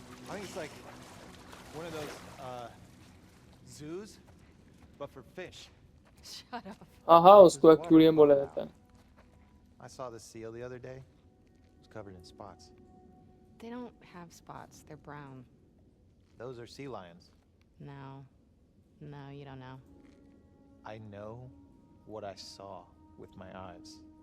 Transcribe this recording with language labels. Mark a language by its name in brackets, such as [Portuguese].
[English] I think it's like one of those zoos, but for fish. Shut up. [Hindi] हाँ हाँ, उसको aquarium बोला जाता है। [English] I saw this seal the other day. It was covered in spots. They don't have spots. They're brown. Those are sea lions. No. No, you don't know. I know what I saw with my eyes.